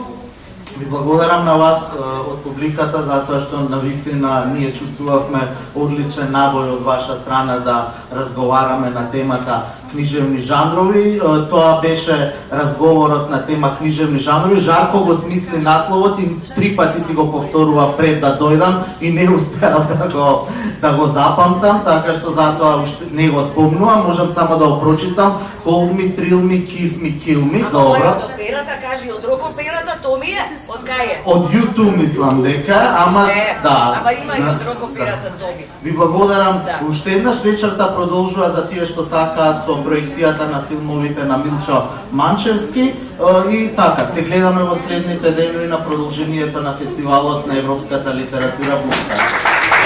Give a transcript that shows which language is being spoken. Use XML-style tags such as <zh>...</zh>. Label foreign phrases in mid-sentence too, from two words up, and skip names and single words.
<mk>Ви благодарам на вас од публиката затоа што навистина ние чувствувавме одличен набој од ваша страна да разговараме на темата книжевни жанрови. Тоа беше разговорот на тема книжевни жанрови. Жарко го смисли насловот и 3 пати си го повторува пред да дојдам и не успеав да го запамтам, така што затоа уште не го спомнувам. Можам само да го прочитам:</mk> <en>"Hold me, thrill me, kiss me, kill me."</en> <mk>Добро. Од операта кажи, од рок-операта, то ми е, од кај е? Од YouTube мислам дека, ама да. Ама има и од рок-операта Томи. Ви благодарам. Да. Уште еднаш вечерта продолжува за тие што сакаат со проекцијата на филмовите на Милчо Манчевски и така, се гледаме во следните денови на продолжението на фестивалот на европската литература Букра.</mk>